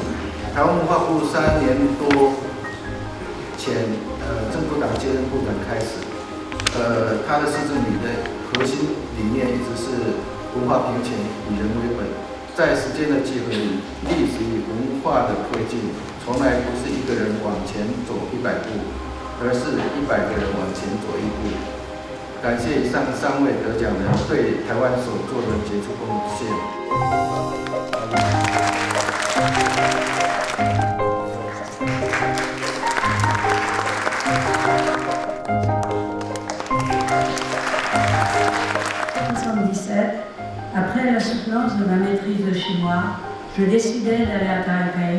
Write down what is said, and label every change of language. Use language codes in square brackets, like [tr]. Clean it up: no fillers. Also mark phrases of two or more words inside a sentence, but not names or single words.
[zh] 台湾文化部3年多前，郑部长接任部长开始，他的施政理的核心理念一直是文化平权以人为本，在时间的结合里，历史与文化的推进，从来不是一个人往前走100步，而是100个人往前走1步。感谢以上3位得奖人对台湾所做的杰出贡献。 [fr] Après la soutenance de ma maîtrise de chinois, je décidai d'aller à Taipei.